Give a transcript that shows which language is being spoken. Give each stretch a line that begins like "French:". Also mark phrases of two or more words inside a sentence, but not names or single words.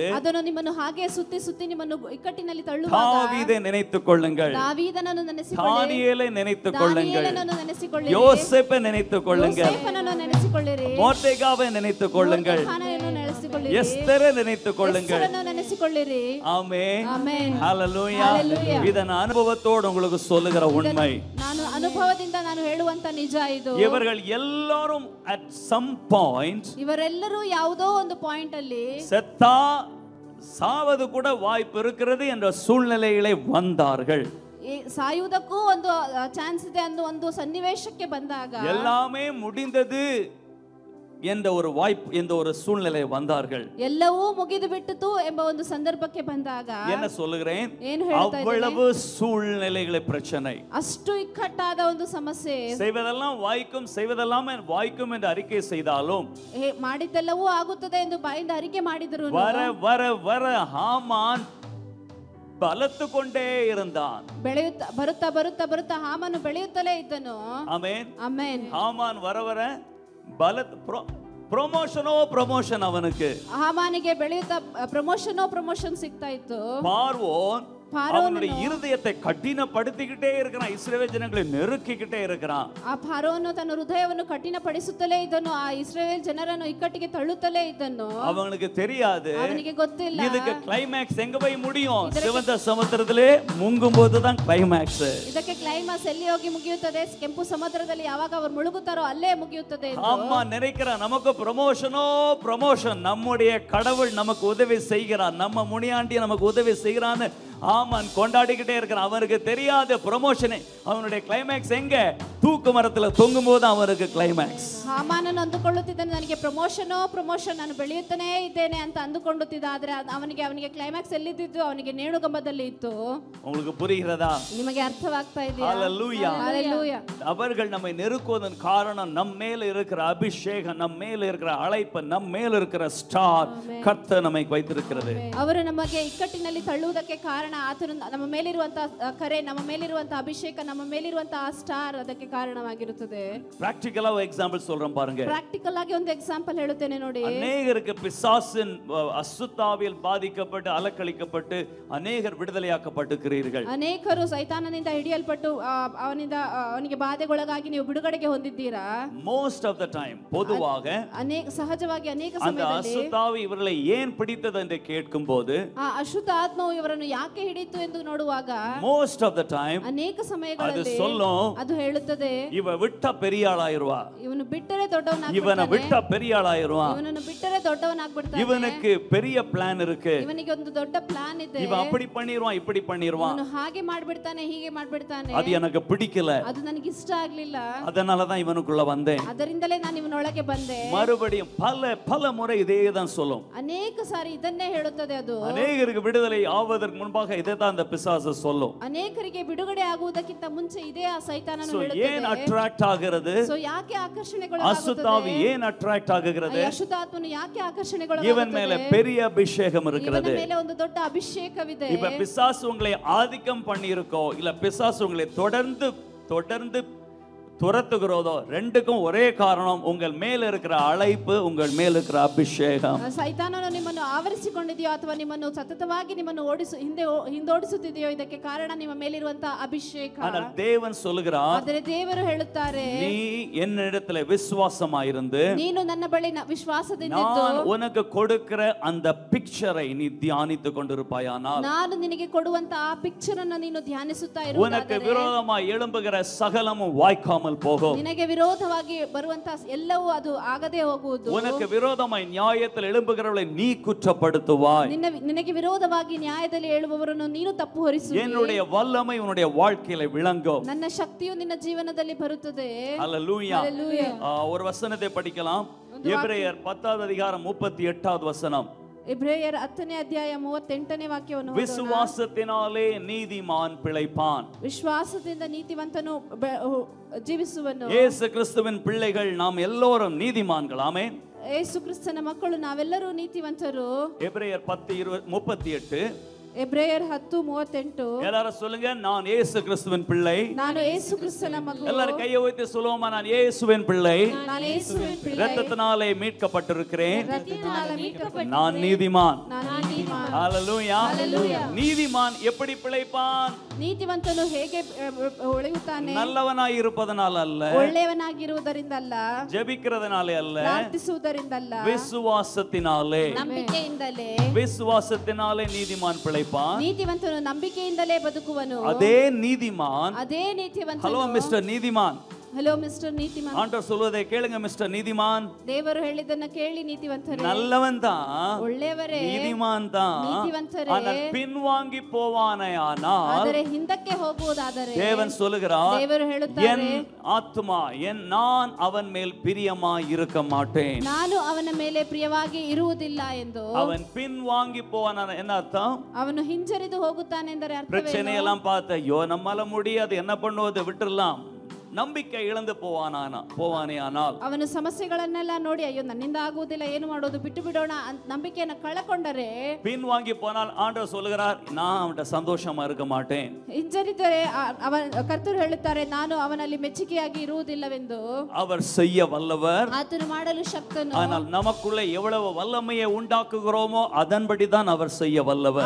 Kannada: ಅದನ್ನು ನಿಮ್ಮನ್ನು ಹಾಗೆ ಸುತ್ತಿ ಸುತ್ತಿ ನಿಮ್ಮನ್ನು ಇಕ್ಕಟ್ಟಿನಲ್ಲಿ ತಳ್ಳುವಾಗ
Tamil: தாவீதை நினைத்துக் கொள்ளுங்கள்,
Kannada: ದಾವೀದನನ್ನು ನೆನೆಸಿಕೊಳ್ಳಿ,
Tamil: தானியேலை நினைத்துக் கொள்ளுங்கள்,
Kannada: ದಾನಿಯೇಲನನ್ನು ನೆನೆಸಿಕೊಳ್ಳಿರಿ,
Tamil: யோசேப்பை நினைத்துக் கொள்ளுங்கள்,
Kannada: ಯೋಸೇಫನನ್ನು ನೆನೆಸಿಕೊಳ್ಳಿರಿ,
Tamil: மோர்தெகாவை நினைத்துக் கொள்ளுங்கள்,
Kannada: ಮೊರ್ದೆಕಾಯನನ್ನು ನೆನೆಸಿಕೊಳ್ಳಿರಿ,
Tamil: எஸ்தரை நினைத்துக் கொள்ளுங்கள்.
Kannada: ಎಸ್ತರನ್ನು ನೆನೆಸಿಕೊಳ್ಳಿರಿ.
Tamil: ஆமென்,
Kannada: ಆಮೆನ್.
Tamil: ஹalleluya.
Kannada: Hallelujah.
Tamil: இத நான் அனுபவத்தோடு உங்களுக்கு சொல்லுகிற உண்மை.
Kannada: ನಾನು ಅನುಭವದಿಂದ ನಾನು ಹೇಳುವಂತ ನಿಜ ಇದು.
Tamil: இவர்கள் எல்லாரும்
English: at some point
Kannada: ಇವರೆಲ್ಲರೂ ಯಾವುದೋ ಒಂದು ಪಾಯಿಂಟ್ ಅಲ್ಲಿ
Tamil: செத்தா சாவது கூட வாய்ப்பு இருக்கிறது என்ற சூழ்நிலையிலே வந்தார்கள்.
Kannada: ಸಾಯುವುದಕ್ಕೂ ಒಂದು ಚಾನ್ಸ್ ಇದೆ ಅನ್ನೋ ಒಂದು ಸನ್ನಿವೇಶಕ್ಕೆ ಬಂದಾಗ
Tamil: எல்லாமே முடிந்தது என்ற ஒரு வாய்ப்பு, என்ற ஒரு சூழ்நிலை வந்தார்கள்.
Kannada: ಎಲ್ಲವೂ ಮುಗಿದು ಬಿಟ್ಟಿತು ಎಂಬ ಒಂದು ಸಂದರ್ಭಕ್ಕೆ ಬಂದಾಗ
Tamil: என்ன சொல்லுகிறேன்,
Kannada: ಏನು ಹೇಳ್ತಾ
Tamil: அவ்வளவு சூழ்நிலைகளை பிரச்சனை,
Kannada: ಅಷ್ಟು ಇಕ್ಕಟ್ಟಾದ ಒಂದು ಸಮಸ್ಯೆ,
Tamil: செய்வதெல்லாம் வாய்க்கும் செய்வதெல்லாம் வாய்க்கும் என்று அறிக்கை செய்தாலும்
Kannada: ಮಾಡಿದ್ದೆಲ್ಲವೂ ಆಗುತ್ತದೆ ಎಂದು ಬಾಯಿಂದ ಅರಿಕೆ ಮಾಡಿದರು.
Tamil: வர வர வர ஹாமான் பலத்து கொண்டே இருந்தான்.
Kannada: ಬರುತ್ತಾ ಬರುತ್ತಾ ಬರುತ್ತಾ ಹಾಮಾನು ಬೆಳೆಯುತ್ತಲೇ ಇದ್ದನು. ಆಮೆನ್, ಆಮೆನ್. ಹಾಮಾನ್
Tamil: வர வர பலத்
Kannada: ಪ್ರಮೋಷನ್ ಅವನಿಗೆ, ಹಾಮಾನಿಗೆ ಬೆಳೆಯುತ್ತಾ ಪ್ರಮೋಷನ್ ಸಿಗ್ತಾ ಇತ್ತು.
Tamil: பார்வோன் அவனுடைய இருதயத்தை கடினப்படுத்திக்கிட்டே இருக்கிறான், இஸ்ரவேல் ஜனங்களை நெருக்கிக்கிட்டே இருக்கிறான்.
Kannada: ಆ ಫಾರೋನು ತನ್ನ ಹೃದಯವನ್ನು ಕಠಿಣಪಡಿಸುತ್ತಲೇ ಇದ್ದನು, ಆ ಇಸ್ರಾಯೇಲ್ ಜನರನ್ನು ಇಕ್ಕಟ್ಟಿಗೆ ತಳ್ಳುತ್ತಲೇ ಇದ್ದನು.
Tamil: அவனுக்கு தெரியாது,
Kannada: ಅವನಿಗೆ ಗೊತ್ತಿಲ್ಲ
Tamil: இதுக்கு கிளைமாக்ஸ் எங்க போய் முடியும், சிவந்த சமுத்திரத்திலே முங்கும் போதுதான் கிளைமாக்ஸ்.
Kannada: ಇದಕ್ಕೆ ಕ್ಲೈಮ್ಯಾಕ್ಸ್ ಎಲ್ಲಿ ಹೋಗಿ ಮುಗಿಯುತ್ತದೆ, ಕೆಂಪು ಸಮುದ್ರದಲ್ಲಿ ಯಾವಾಗ ಅವರು ಮುಳುಗುತ್ತಾರೋ ಅಲ್ಲೇ ಮುಗಿಯುತ್ತದೆ.
Tamil: அம்மா நினைக்கிறான் நமக்கு ப்ரமோஷன், நம்முடைய கடவுள் நமக்கு உதவி செய்கிறான், நம்ம முனியாண்டி நமக்கு உதவி செய்கிறான்னு ஆமான் கொண்டாடிக்கிட்டே இருக்கிறான். அவனுக்கு தெரியாத ப்ரமோஷனே, அவனுடைய கிளைமாக்ஸ் எங்க, தூக்கு மரத்துல தொங்கும் போது அவனுக்கு கிளைமாக்ஸ்.
Kannada: ಹಾಮಾನನು ಅಂದುಕೊಳ್ಳುತ್ತಿದ್ದಾನೆ ನನಗೆ ಪ್ರಮೋಷನ್ ನಾನು ಬೆಳೆಯುತ್ತಾನೇ ಇದ್ದೇನೆ ಅಂತ ಅಂದುಕೊಳ್ಳುತ್ತಿದ್ದ, ಆದ್ರೆ ಅವನಿಗೆ ಕ್ಲೈಮ್ಯಾಕ್ಸ್ ಎಲ್ಲಿದ್ದು, ಅವನಿಗೆ ನೇಣುಗಂಬದಲ್ಲಿ ಇತ್ತು.
Tamil: உங்களுக்கு புரிகிறதா?
Kannada: ನಿಮಗೆ ಅರ್ಥವಾಗ್ತಾ ಇದೆಯಾ?
Tamil: ஹalleluya. ஹalleluya. அவர்கள் நம்மை நெருக்குவதன் காரணம் நம்ம மேல இருக்கிற அபிஷேகம், நம்ம மேல இருக்கிற அழைப்பு, நம்ம மேல இருக்கிற ஸ்டார் கர்த்தர் நம்மை வைத்திருக்கிறது.
Kannada: ಅವರು ನಮಗೆ ಇಕ್ಕಟ್ಟಿನಲ್ಲಿ ತಳ್ಳುವುದಕ್ಕೆ ಕಾರಣ ಆತನು ನಮ್ಮ ಮೇಲಿರುವಂತಹ ಕರೆ, ನಮ್ಮ ಮೇಲಿರುವಂತಹ ಅಭಿಷೇಕ, ನಮ್ಮ ಮೇಲಿರುವಂತಹ ಸ್ಟಾರ್ ಅದಕ್ಕೆ ಕಾರಣವಾಗಿರುತ್ತದೆ.
Tamil: பிராக்டிகலா ஒரு எக்ஸாம்பிள் சொல்றேன் பாருங்க.
Kannada: ಪ್ರಾಕ್ಟಿಕಲ್ ಆಗಿ ಒಂದು ಎಕ್ಸಾಂಪಲ್ ಹೇಳುತ್ತೇನೆ ನೋಡಿ.
Tamil: அநேகருக்கு பிசாசின் அசுத்தாவியில் பாதிக்கப்பட்டு அலக்களிக்கப்பட்டு அநேகர் விடுதலையாக்கப்பட்டிருக்கிறீர்கள்.
Kannada: ಅನೇಕರು ಸೈತಾನನಿಂದ ಹಿಡಿಯಲ್ಪಟ್ಟು ಅವನಿಗೆ ಬಾಧೆಗೊಳಗಾಗಿ ನೀವು ಬಿಡುಗಡೆಗೆ ಹೊಂದಿದ್ದೀರಾ.
English: most of the time பொதுவாக
Kannada: ಸಹಜವಾಗಿ ಅನೇಕ
Tamil: அந்த
Kannada: ಸಮಯದಲ್ಲಿ
Tamil: அசுத்தாவி இவர்களை ஏன் பிடித்தது என்று கேட்கும்போது,
Kannada: ಆ ಅಶುದ್ಧ ಆತ್ಮವು ಇವರನ್ನು ಯಾಕೆ ಹಿಡಿತು ಎಂದು ನೋಡುವಾಗ
English: most of the time
Kannada: ಅನೇಕ
Tamil: அது
Kannada: ಸಮಯಗಳಲ್ಲಿ
Tamil: சொல்லும்,
Kannada: ಅದು ಹೇಳುತ್ತದೆ
Tamil: இவ விட்டா பெரிய ஆளாயிருவா,
Kannada: ಇವನು ಬಿಟ್ಟರೆ ದೊಡ್ಡವನಾಗ್ಬಿಡ್ತಾನೆ,
Tamil: இவனை விட்டா பெரிய ஆளாயிருவான்,
Kannada: ಇವನನ್ನು ಬಿಟ್ಟರೆ ದೊಡ್ಡವನಾಗ್ಬಿಡ್ತಾನೆ,
Tamil: இவனுக்கு பெரிய பிளான் இருக்கு,
Kannada: ಇವನಿಗೆ ಒಂದು ದೊಡ್ಡ ಪ್ಲಾನ್ ಇದೆ,
Tamil: இவன் அப்படி பண்ணிடுவான் இப்படி பண்ணிடுவான்,
Kannada: ಇವನು ಹಾಗೆ ಮಾಡ್ಬಿಡ್ತಾನೆ ಹೀಗೆ ಮಾಡ್ಬಿಡ್ತಾನೆ,
Tamil: அது எனக்கு பிடிக்கல,
Kannada: ಅದು ನನಗೆ ಇಷ್ಟ ಆಗ್ಲಿಲ್ಲ,
Tamil: அதனாலதான் இவனுக்குள்ள வந்தேன்.
Kannada: ಅದರಿಂದಲೇ ನಾನು ಇವನೊಳಗೆ ಬಂದೆ.
Tamil: மறுபடியும் பல முறை இதே தான் சொல்லும்,
Kannada: ಅನೇಕ ಸಾರಿ ಇದನ್ನೇ ಹೇಳುತ್ತದೆ. ಅದು
Tamil: அநேகருக்கு விடுதலை ஆவதற்கு முன்பாக இதை தான் அந்த பிசாசு சொல்லும்.
Kannada: ಅನೇಕರಿಗೆ ಬಿಡುಗಡೆ ಆಗುವುದಕ್ಕಿಂತ ಮುಂಚೆ ಇದೇ ಆ ಸೈತಾನನು
Tamil: ஏன் ಅಟ್ರಾಕ್ಟ್ ಆகிறது,
Kannada: ಸೊ ಯಾಕೆ ಆಕರ್ಷಣೆಗೊಳಗಾಗುತ್ತದೆ,
Tamil: அசுத்தாவி ஏன் ಅಟ್ರಾಕ್ಟ್ ಆಗುகிறது,
Kannada: ಅಶುದ್ಧಾತ್ಮನು ಯಾಕೆ
Tamil: இவன்
Kannada: ಆಕರ್ಷಣೆಗೊಳಗಾಗುತ್ತದೆ,
Tamil: மேல பெரிய அபிஷேகம் இருக்கிறது.
Kannada: ಇವನ ಮೇಲೆ ಒಂದು ದೊಡ್ಡ ಅಭಿಷೇಕವಿದೆ.
Tamil: இப்ப பிசாசு உங்களை ஆதிக்கம் பண்ணி இருக்கோ, இல்ல பிசாசு உங்களை தொடர்ந்து துரத்துகிறதோ, ரெண்டுக்கும் ஒரே காரணம், உங்கள் மேல இருக்கிற அழைப்பு, உங்கள் மேல இருக்கிற அபிஷேகம்.
Kannada: ಸೈತಾನನು ನಿಮ್ಮನ್ನು ಆವರಿಸಿಕೊಂಡಿದೆಯೋ ಅಥವಾ ನಿಮ್ಮನ್ನು ಸತತವಾಗಿ ನಿಮ್ಮನ್ನು ಹಿಂದೋಡಿಸುತ್ತಿದೆಯೋ, ಇದಕ್ಕೆ ಕಾರಣ ನಿಮ್ಮ ಮೇಲಿರುವಂತಹ ಅಭಿಷೇಕ.
Tamil: ஆனால் தேவன் சொல்லுகிறார்,
Kannada: ಆದರೆ ದೇವರು ಹೇಳುತ್ತಾರೆ,
Tamil: நீ என்னிடத்துல விசுவாசமாயிருந்து
Kannada: ನೀನು ನನ್ನ ಬಳಿ ವಿಶ್ವಾಸದಿಂದ
Tamil: நான் உனக்கு கொடுக்கிற அந்த பிக்சரை நீ தியானித்து கொண்டிருப்பாயானால்,
Kannada: ನಾನು ನಿನಗೆ ಕೊಡುವಂತಹ ಆ ಪಿಕ್ಚರ್ ಅನ್ನು ನೀನು ಧ್ಯಾನಿಸುತ್ತಾ ಇರುವುದಾದರೆ,
Tamil: உனக்கு விரோதமாய் எழும்புகிற சகலமும் வாய்க்காமல் போகும்,
Kannada: ನಿನಗೆ ವಿರೋಧವಾಗಿ ಬರುವಂತ ಎಲ್ಲವೂ ಅದು ಆಗದೆ ಹೋಗುವುದು,
Tamil: உனக்கு விரோதமாய் நியாயத்தில் எழும்புகிறவளை நீ குற்றப்படுத்துவாய்,
Kannada: ನಿನಗೆ ವಿರೋಧವಾಗಿ ನ್ಯಾಯದಲ್ಲಿ ಹೇಳುವವರನ್ನು ನೀನು ತಪ್ಪು ಹೊರಿಸುವಿ,
Tamil: என்னுடைய வல்லமை உன்னுடைய வாழ்க்கையில விளங்கும்,
Kannada: ನನ್ನ ಶಕ್ತಿಯು ನಿನ್ನ ಜೀವನದಲ್ಲಿ ಬರುತ್ತದೆ.
Tamil: ஹல்லேலூயா. ஹல்லேலூயா. ஒரு வசனத்தை படிக்கலாம், எபிரேயர் 10வது அதிகாரம் 38வது வசனம்.
Kannada: ಎಬ್ರೇಯರ್ 10ನೇ ಅಧ್ಯಾಯ 38ನೇ ವಾಕ್ಯವನ್ನು ಓದೋಣ.
Tamil: விசுவாசத்தினாலே நீதிமான் பிழைப்பான்.
Kannada: ವಿಶ್ವಾಸದಿಂದ ನೀತಿವಂತನು ಜೀವಿಸುವನು.
Tamil: இயேசு கிறிஸ்துவின் பிள்ளைகள் நாம் எல்லோரும் நீதிமான்கள். ஆமென்.
Kannada: ಯೇಸು ಕ್ರಿಸ್ತನ ಮಕ್ಕಳು ನಾವೆಲ್ಲರೂ ನೀತಿವಂತರು.
Tamil: எபிரேயர் 10:38
Kannada: ಎಬ್ರೆಯರ್ 10:38.
Tamil: எல்லாரும் சொல்லுங்க, நான் இயேசு கிறிஸ்துவின் பிள்ளை.
Kannada: ನಾನು ಯೇಸು ಕ್ರಿಸ್ತನ ಮಗು.
Tamil: எல்லாரும் கையை உயர்த்தி சொல்லுவோமா, நான் இயேசுவின் பிள்ளை,
Kannada: ನಾನು ಯೇಸುವಿನ பிள்ளை,
Tamil: இரத்தத்தினாலே மீட்கப்பட்டிருக்கிறேன், ರಕ್ತத்தினால மீட்கப்பட்ட நான் நீதிமான்.
Kannada: ನಾನು ನೀತಿಮಾನ್.
Tamil: ஹalleluya. நீதிமான் எப்படி பிழைப்பான்?
Kannada: ನೀತಿವಂತನು ಹೇಗೆ ಉಳಿಯುತ್ತಾನೆ?
Tamil: நல்லவனாய் இருப்பதனால அல்ல,
Kannada: ಒಳ್ಳೆಯವನಾಗಿರುವುದರಿಂದಲ್ಲ,
Tamil: ஜெபிக்கிறதுனாலே அல்ல,
Kannada: ಪ್ರಾರ್ಥಿಸುವುದರಿಂದಲ್ಲ,
Tamil: விசுவாசத்தினாலே.
Kannada: ನಂಬಿಕೆಯಿಂದಲೇ.
Tamil: விசுவாசத்தினாலே நீதிமான் பிழைப்பான்.
Kannada: ನೀತಿವಂತನು ನಂಬಿಕೆಯಿಂದಲೇ ಬದುಕುವನು.
Tamil: அதே நீதிமான்.
Kannada: ಅದೇ ನೀತಿವಂತನು.
Tamil: ஹலோ மிஸ்டர் நீதிமான்.
Kannada: ಹಲೋ ಮಿಸ್ಟರ್ ನೀತಿಮಾನ್.
Tamil: ஆண்டவர் சொல்வதை கேளுங்க மிஸ்டர் நீதிமான்.
Kannada: ದೇವರು ಹೇಳಿದ್ದನ್ನ ಕೇಳಿ ನೀತಿವಂತರೇ.
Tamil: நல்லவன் தான்,
Kannada: ಒಳ್ಳೆಯವರೇ,
Tamil: நீதிமான் தான்.
Kannada: ನೀತಿವಂತರೇ.
Tamil: ஆனால் பின்வாங்கி போவானே ஆனால்,
Kannada: ಆದರೆ ಹಿಂದಕ್ಕೆ ಹೋಗುವುದಾದರೆ
Tamil: தேவன் சொல்லுகிறார்,
Kannada: ದೇವರು
Tamil: என்
Kannada: ಹೇಳುತ್ತಾರೆ,
Tamil: ஆத்துமா நான் அவன் மேல் பிரியமாய் இருக்க மாட்டேன்.
Kannada: ನಾನು ಅವನ ಮೇಲೆ ಪ್ರಿಯವಾಗಿ ಇರುವುದಿಲ್ಲ ಎಂದು.
Tamil: அவன் பின்வாங்கி போவான என்ன அர்த்தம்?
Kannada: ಅವನು ಹಿಂಜರಿದು ಹೋಗುತ್ತಾನೆಂದರೆ
Tamil: பிரச்சனை
Kannada: ಅರ್ಥವೇನು?
Tamil: எல்லாம் பார்த்த, ஐயோ நம்மால முடியாது, என்ன பண்ணுவது, விட்டுறலாம், நம்பிக்கை இழந்து போவானே ஆனால்,
Kannada: ಅವನು ಸಮಸ್ಯೆಗಳನ್ನೆಲ್ಲ ನೋಡಿ ಅಯ್ಯೋ ನನ್ನಿಂದ ಆಗುವುದಿಲ್ಲ, ಏನು ಮಾಡೋದು, ಬಿಟ್ಟು ಬಿಡೋಣ ಅಂತ ನಂಬಿಕೆಯನ್ನು ಕಳಕೊಂಡರೆ,
Tamil: பின்வாங்கி போனால் ஆண்டவர் சொல்லுகிறார், நான் அவன்கிட்ட சந்தோஷமா இருக்க மாட்டேன்.
Kannada: ಹಿಂಜರಿದರೆ ಕರ್ತರು ಹೇಳುತ್ತಾರೆ, ನಾನು ಅವನಲ್ಲಿ ಮೆಚ್ಚುಗೆಯಾಗಿ ಇರುವುದಿಲ್ಲವೆಂದು.
Tamil: அவர் செய்ய வல்லவர்,
Kannada: ಆತನು ಮಾಡಲು ಶಕ್ತನು.
Tamil: ஆனால் நமக்குள்ள எவ்வளவு வல்லமையை உண்டாக்குகிறோமோ அதன்படிதான் அவர் செய்ய வல்லவர்.